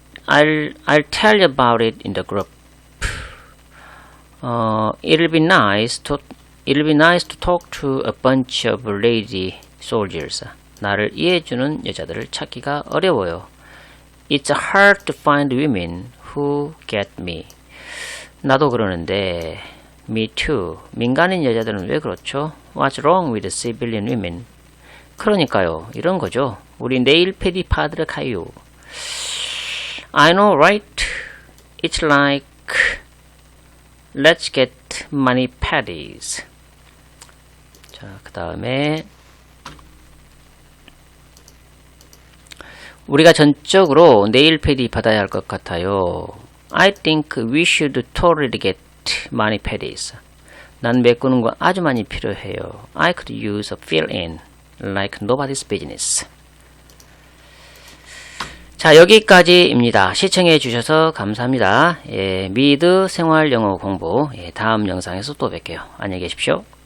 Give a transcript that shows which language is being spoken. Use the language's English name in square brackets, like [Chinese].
[English] I'll tell you about it in the group. It'll be nice to talk to a bunch of lady soldiers. [Korean] 나를 이해해주는 여자들을 찾기가 어려워요. [English] It's hard to find women who get me. [Korean] 나도 그러는데, [English] me too. [Korean] 민간인 여자들은 왜 그렇죠? [English] What's wrong with civilian women? [Korean] 그러니까요, 이런 거죠. 우리 네일 패디 파드력하요. [English] I know, right? It's like let's get mani pedis. [Korean] 자, 그 다음에 우리가 전적으로 네일 패디 받아야 할 것 같아요. [English] I think we should totally get mani pedis. [Korean] 난 메꾸는 거 아주 많이 필요해요. [English] I could use a fill-in like nobody's business. [Korean] 자, 여기까지입니다. 시청해 주셔서 감사합니다. 미드 생활 영어 공부 다음 영상에서 또 뵐게요. 안녕히 계십시오.